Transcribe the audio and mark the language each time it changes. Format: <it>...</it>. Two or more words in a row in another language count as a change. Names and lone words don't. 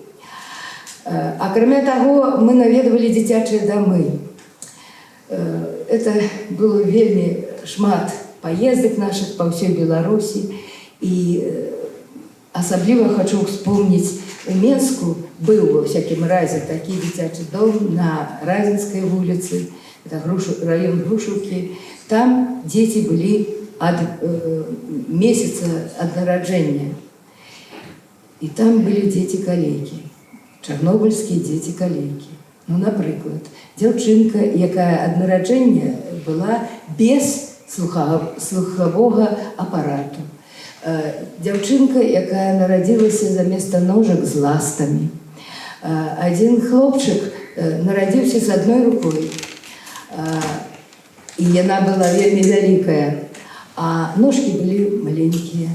<be>Акрамя таго, мы наведвалі дзіцячыя дамы.</be> <ru>Это было</ru> <be>вельмі шмат паездак нашых па ўсёй Беларусі. І асабліва хочу вспомніць, у Менску был,</be> <ru>во всяком разе,</ru> <be>такі дзіцячы дом на Разинской вуліцы,</be> <ru>это район Грушевки. Там дети были от месяца от нараджэння. И там были дети-калеки, чарнобыльские дети-калеки. Ну, например,</ru> <be>дзяўчынка, якая ад нараджэння была без слухового аппарату. Дзяўчынка, якая нарадзілася заместа ножак з ластамі. Один хлопчык нарадзіўся з адной рукой, і яна была вельмі вялікая, а ножкі былі маленькія.</be>